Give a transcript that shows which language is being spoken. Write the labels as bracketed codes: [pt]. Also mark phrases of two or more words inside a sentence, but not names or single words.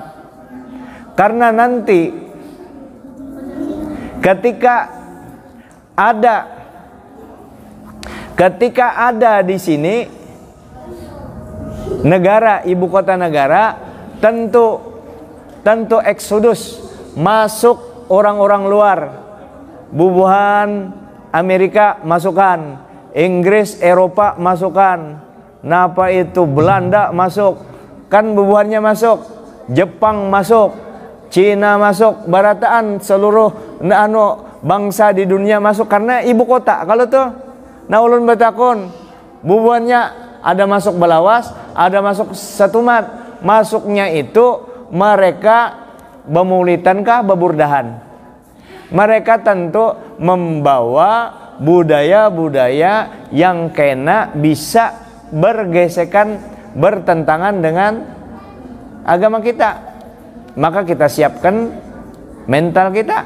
[id] Karena nanti ketika ada di sini negara, ibu kota negara, tentu eksodus, masuk orang-orang luar. [bjn] Bubuhan Amerika masukkan, Inggris, Eropa masukkan, napa itu Belanda masuk, kan bubuhannya masuk, Jepang masuk, Cina masuk, barataan seluruh bangsa di dunia masuk karena ibu kota. Kalau tuh nah ulun batakon, bubuhannya ada masuk Belawas, ada masuk Satumat. Masuknya itu mereka bemulitan kah beburdahan. [id] Mereka tentu membawa budaya-budaya yang kena bisa bergesekan, bertentangan dengan agama kita. Maka kita siapkan mental kita.